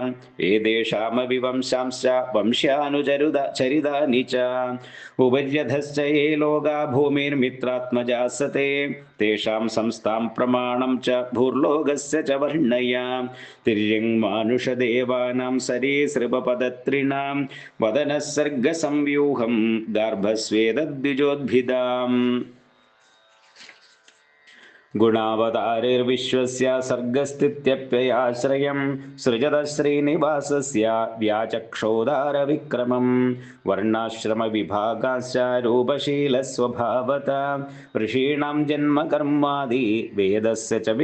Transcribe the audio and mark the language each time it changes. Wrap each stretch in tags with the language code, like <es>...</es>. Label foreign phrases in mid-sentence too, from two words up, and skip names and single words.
<sa>ഏതേഷാമപി വംശാംശ്ച വംശ്യാനുചരിതാനി ച ഉപര്യധശ്ച യേ ലോകാ ഭൂമിർമിത്രാത്മജാസത്തെ തേഷാം സംസ്ഥാം പ്രമാണം ച ഭൂർലോകസ്യ ച വർണ്ണയ. തിര്യങ് മാനുഷദേവാനാം സരീസൃപപദത്രിണാം വദനഃ സർഗസംവ്യൂഹം ഗാർഭസ്വേദദ്വിജോദ്ഭിദാം. गुणावतारिर्विश्वस्य सर्गस्थित्यप्ययाश्रयं सृजतः श्रीनिवासस्य व्याचक्षोदारविक्रमं वर्णाश्रमविभागाश्च रूपशीलस्वभावता ऋषीणां जन्मकर्मादि वेदस्य च</sa>